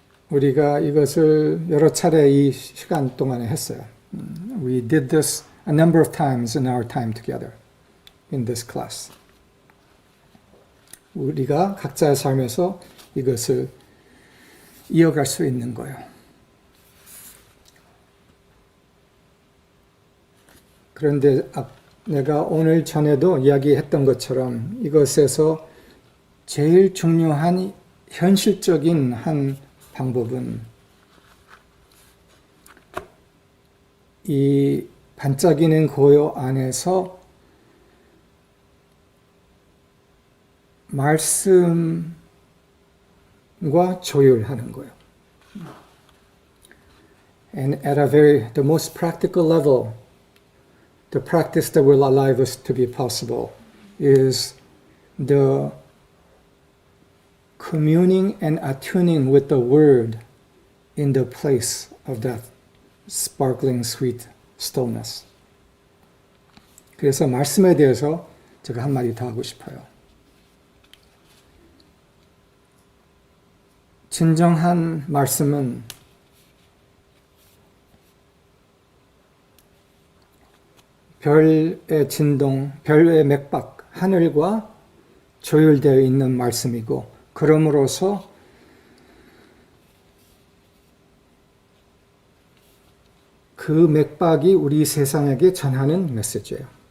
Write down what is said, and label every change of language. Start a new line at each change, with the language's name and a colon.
Korean: 우리가 이것을 여러 차례 이 시간 동안에 했어요.
English: We did this a number of times in our time together in this class.
Korean: 우리가 각자의 삶에서 이것을 이어갈 수 있는 거예요. 그런데 내가 오늘 전에도 이야기했던 것처럼 이것에서 제일 중요한 현실적인 한 방법은 이 반짝이는 고요 안에서 말씀과 조율하는 거예요.
English: And at the most practical level, the practice that will allow this to be possible is the communing and attuning with the word in the place of that sparkling sweet stillness.
Korean: 그래서 말씀에 대해서 제가 한마디 더 하고 싶어요. 진정한 말씀은 별의 진동, 별의 맥박, 하늘과 조율되어 있는 말씀이고 그럼으로써 그 맥박이 우리 세상에게 전하는 메시지예요.